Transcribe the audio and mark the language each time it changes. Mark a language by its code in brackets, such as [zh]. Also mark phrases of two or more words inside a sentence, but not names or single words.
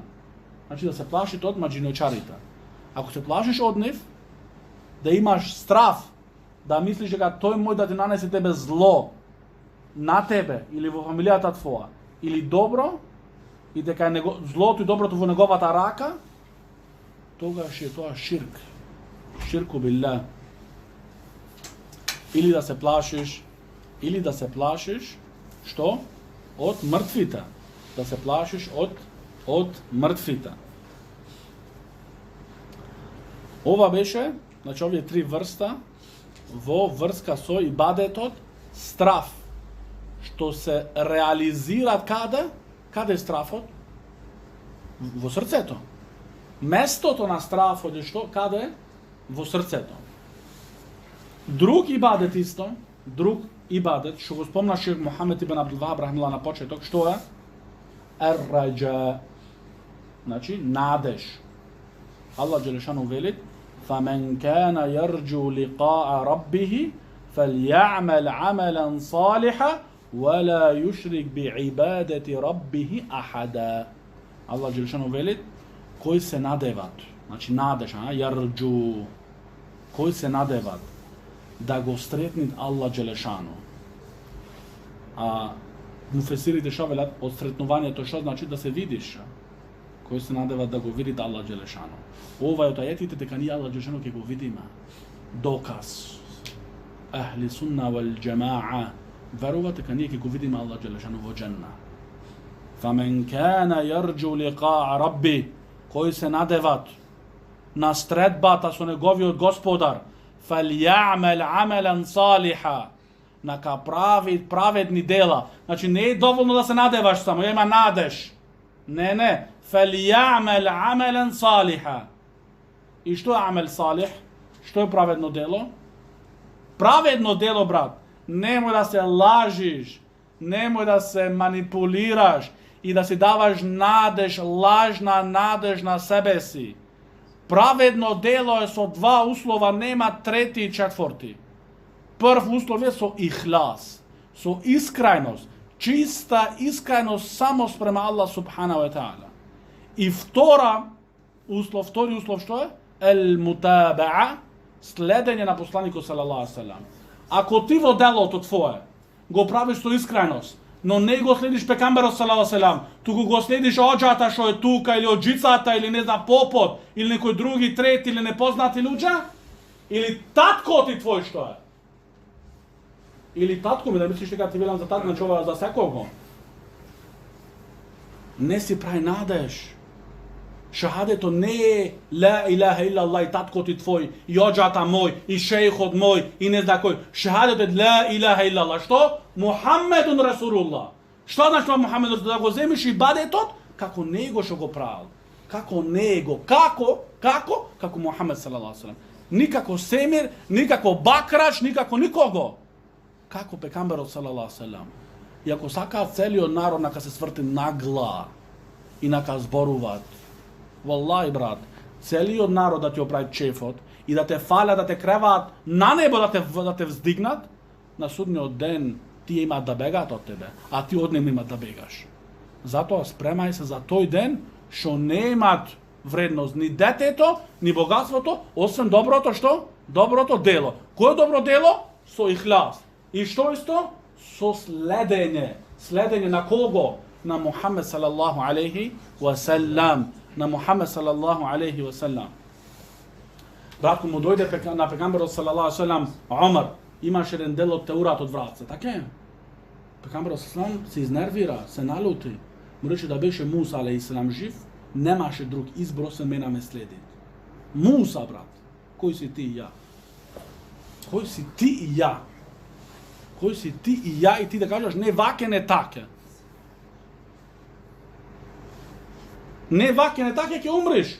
[mk] Значи да се плашит од маџинојчарите. Ако се плашиш од нив, да имаш страф, да мислиш дека тој може да ти нанесе тебе зло на тебе или во фамилијата твоја, или добро, и дека злото и доброто во неговата рака, тогаш е тоа ширк. [ar] شرك بالله. [mk] Или да се плашиш, што? Од мртвите. Да се плашиш од мртвите. Ова беше, значи овие три врста во врска со ибадетот страф што се реализира када? Када је страфот? Во срцето. Местото на страфот е што? Каде е? Во срцето. Друг ибадет исто, друг ибадет, што го спомнаше Мухамед ибн Абдул Вахаб рахмеллах на почеток, што е? Ар-раджа. Значи, надеж. Аллах Џелешану вели [ar] فَمَنْ كَانَ يَرْجُو لِقَاءَ رَبِّهِ فَلْيَعْمَلْ عَمَلًا صَالِحًا وَلَا يُشْرِكْ بِعِبَادَةِ رَبِّهِ أَحَدًا. [mk] Аллах Џелешану вели кои се надеват, значи надеж, јарџу, кои се надеват да го сретнит Аллах Џелешану. А муфесири дешавелат од сретнованја то што значи да се видиш, кои се надеват да го види Аллах Џелешану. Ова е од ајетите дека ние Allah Đelešanu ќе го видиме. Доказ. [ar] أهل السنة والجماعة [mk] веруваат дека ние ќе го видиме Allah Đelešanu во џенна. [ar] فَمَنْ كَانَ يَرْجُو لِقَاءَ رَبِّ, [mk] кои се надеват на средбата со неговиот Господар, [ar] فَلْيَعْمَلْ عَمَلًا صَالِحًا, [mk] нака прави праведни дела. Значи не е доволно да се надеваш само, има надеж. Не. [ar] فَلْيَعْمَلْ عَمَلًا صَالِحًا. [mk] И што е [ar] عمل صالح? [mk] Што е праведно дело? Праведно дело, брат, немој да се лажиш, немој да се манипулираш и да си даваш надеж, лажна надеж на себе си. Праведно дело е со два услова, нема трети и четврти. Прв услов е со ихлас, со искреност, чиста искреност само спрема Аллах [ar] سبحانه وتعالى. [mk] И втори услов што е? Ел-мутабаа, следење на посланикот [ar] صلى الله عليه وسلم. [mk] Ако ти во делото твое го правиш со искреност, но не го следиш пекамберот [ar] صلى الله عليه وسلم, [mk] туку го следиш оџата што е тука, или оџицата, или не знам попот, или некој други, трети, или непознати луѓе, или татко ти твој што е? Или татко ми, да мислиш дека ти велам за татко, значи ова за секого. Не си прави надеж. Шахадето не е [ar] لا إله إلا الله [mk] и татко ти твој, и оџата мој, и шејхот мој, и не знам кој. Шахадето е [ar] لا إله إلا الله. [mk] Што? Мухаммедун Расулуллах. Што значи Мухаммед Расулуллах? Да го земиш ибадетот како него што го правил. Како него. Како? Како Мухаммед [ar] صلى الله عليه وسلم. [mk] Никако Семир, никако Бакрач, никако никого. Како пекамберот [ar] صلى الله عليه وسلم. [mk] И ако сакаат целиот народ нака се сврти нагла и нака зборуваат, Валлаhi, брат, целиот народ да ти оправи чефот и да те фалят, да те креваат на небо, да те вздигнат, на судниот ден тие имаат да бегаат од тебе, а ти од нема имат да бегаш. Затоа спремај се за тој ден што не имат вредност ни детето, ни богатството, освен доброто што? Доброто дело. Кој е добро дело? Со ихлас. И што исто? Со следење. Следење на кого? На Мухаммед [ar] صلى الله عليه وسلم. [mk] На Мухаммед [ar] صلى الله عليه وسلم. [mk] Брат, му дојде на пекамберот [ar] صلى الله عليه وسلم, [mk] Омар, имаше еден дел од Теурат од вратца, така е? Пекамберот салаллаху се изнервира, се налути. Му рече да беше Муса [ar] عليه السلام [mk] жив, немаше друг избор освен мене ме следи. Муса, брат, кој си ти и ја? Кој си ти и ја? Кој си ти и ја и ти да кажеш не ваке, не таке? Не ваке, не таке, ќе умреш.